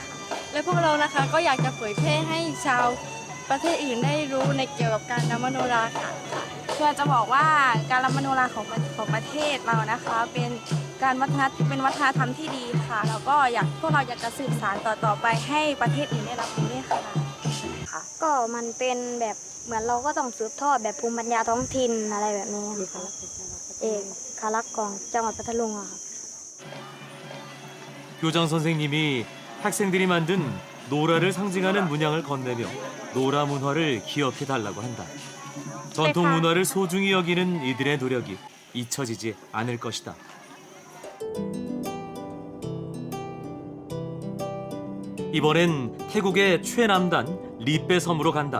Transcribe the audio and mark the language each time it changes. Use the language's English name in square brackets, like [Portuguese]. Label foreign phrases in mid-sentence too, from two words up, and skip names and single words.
[Thai] และพวกเรานะคะก็อยากจะเผยแพร่ให้ชาวประเทศอื่นได้รู้ในเกี่ยวกับการรำมโนราค่ะเพื่อจะบอกว่าการรำมโนราของประเทศเรานะคะเป็นวัฒนธรรมที่ดีค่ะแล้วก็พวกเราอยากจะสืบสานต่อไปให้ประเทศอื่นได้รับรู้ด้วยค่ะก็มันเป็นแบบเหมือนเราก็ต้องสืบทอดแบบภูมิปัญญาท้องถิ่นอะไรแบบนี้ค่ะเอกลักษณ์ของจังหวัดพัทลุงอะค่ะ [Korean] 교장 선생님이 학생들이 만든 노라를 상징하는 문양을 건네며 노라 문화를 기억해 달라고 한다. 전통 문화를 소중히 여기는 이들의 노력이 잊혀지지 않을 것이다. 이번엔 태국의 최남단 리빼 섬으로 간다.